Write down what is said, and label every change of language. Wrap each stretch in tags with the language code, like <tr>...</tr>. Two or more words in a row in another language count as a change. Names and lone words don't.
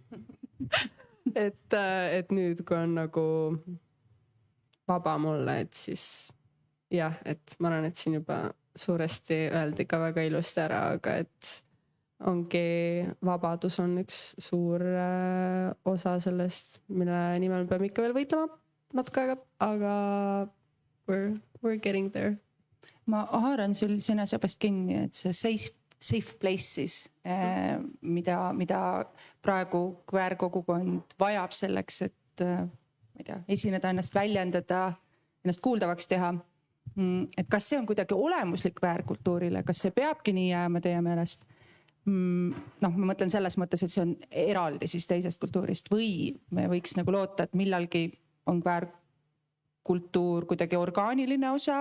<et>Et nüüd, kui on nagu vaba mulle, et siis jah, et ma arvan, et siin juba suuresti öeldi ka väga ilusti ära, aga et ongi vabadus on üks suur osa sellest, mille nimel peame ikka veel võitlema natuke aega, aga</et> <en>we're getting there.</en> <et>Ma haaran sul sõnasabast kinni, et see</et> <en>safe places,</en> <et>mida praegu queer kogukond vajab selleks, et ma ei tea, esineda ennast väljendada, ennast kuuldavaks teha. et kas see on kuidagi olemuslik kväärkultuurile, kas see peabki nii jääma teie meelest? Noh, ma mõtlen selles mõttes, et see on eraldi siis teisest kultuurist või me võiks nagu loota, et millalgi on kväärkultuur kuidagi orgaaniline osa.</et>